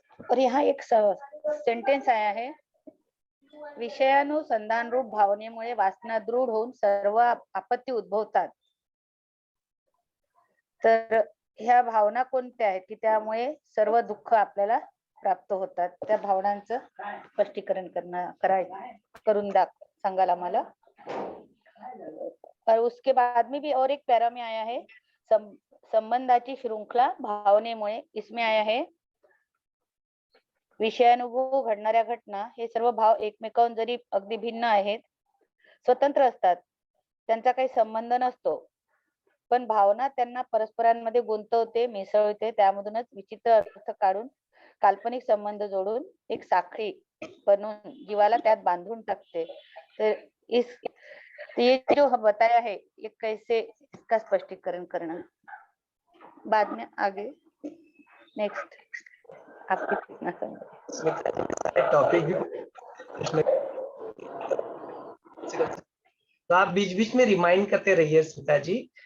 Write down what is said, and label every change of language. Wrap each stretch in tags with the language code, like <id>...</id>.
<hi>और यहाँ एक सेंटेन्स आया है,</hi> <mr>विषयानुसंधान रूप भावनेमुळे वासना दृढ होऊन सर्व आपत्ती उद्भवतात. तर ह्या भावना कोणत्या आहेत की त्यामुळे सर्व दुःख आपल्याला प्राप्त होतात? त्या भावनांचं स्पष्टीकरण करून सांगाल आम्हाला.</mr> <hi>और उसके बाद में भी और एक पैरा में आया है</hi> <mr>संबंधाची शृंखला भावनेमुळे.</mr> <hi>इसमें आया है</hi> <mr>विषयानुभव घडणाऱ्या घटना हे सर्व भाव एकमेकांहून जरी अगदी भिन्न आहेत, स्वतंत्र असतात, त्यांचा काही संबंध नसतो, पण भावना त्यांना परस्परांमध्ये गुंतवते, मिसळते, त्यामधूनच विचित्र अर्थ काढून काल्पनिक संबंध जोडून एक साखळी बनवून जीवाला त्यात बांधून टाकते.</mr> <hi>तर ये जो बताया है ये कैसे इसका स्पष्टीकरण करना. बाद में आगे नेक्स्ट आपके कितना समय. टॉपिक तो आप बीच बीच में रिमाइंड करते रहिए स्मिता जी.</hi>